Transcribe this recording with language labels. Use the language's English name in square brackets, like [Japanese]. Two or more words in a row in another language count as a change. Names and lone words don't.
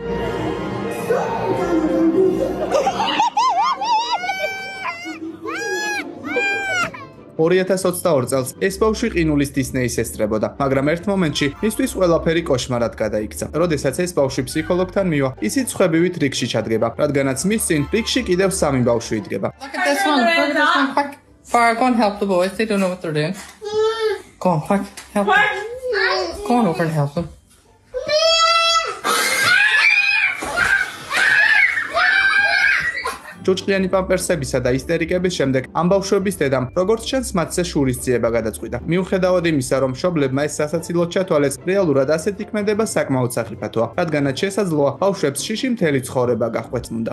[Georgian] 2022 წელს ეს ბავშვი ყინულის დისნეის ესწრებოდა, მაგრამ ერთ მომენტში მისთვის ყველაფერი კოშმარად გადაიქცა. როდესაც ეს ბავშვი ფსიქოლოგთან მივა, ისიც ხვებივით რიგში ჩადგება, რადგანაც მის წინ რიგში კიდევ 3 ბავშვი იდგება. [English] Look at this one. Fire, go and help the boys. They don't know what they're doing. Go on, quick, help them. Go on over and help them. [Georgian] ჯუჭყიანი პამპერსებისა და ისტერიკების შემდეგ ამ ბავშვების დედამ, როგორც ჩანს, მათზე შურისძიება გადაწყვიტა. მიუხედავად იმისა, რომ მშობლებმა ეს სასაცილოდ ჩათვალეს, რეალურად ასეთი ქმედება საკმაოდ სახიფათოა, რადგანაც შესაძლოა ბავშვებს შიში მთელი ცხოვრება გაჰყვეთნოდა.